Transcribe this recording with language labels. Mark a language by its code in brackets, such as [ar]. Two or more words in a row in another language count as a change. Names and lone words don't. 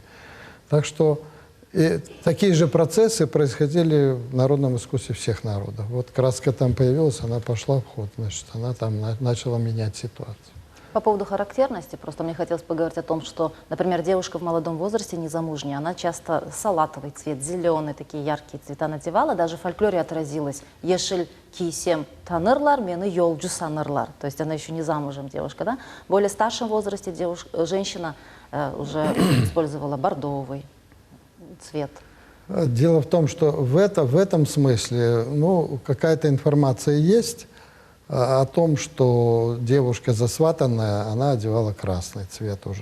[ru] Так что и такие же процессы происходили в народном искусстве всех народов. Вот краска там появилась, она пошла в ход, значит, она там начала менять ситуацию. По поводу характерности, просто мне хотелось поговорить о том, что, например, девушка в молодом возрасте, незамужняя, она часто салатовый цвет, зеленый, такие яркие цвета надевала, даже в фольклоре отразилось [crh] «Ешель кисем танырлар, мены йолджу санырлар». [ru] То есть она еще не замужем девушка, да? В более старшем возрасте женщина уже использовала бордовый цвет. Дело в том, что в этом смысле, ну, какая-то информация есть о том, что девушка засватанная, она одевала красный цвет уже.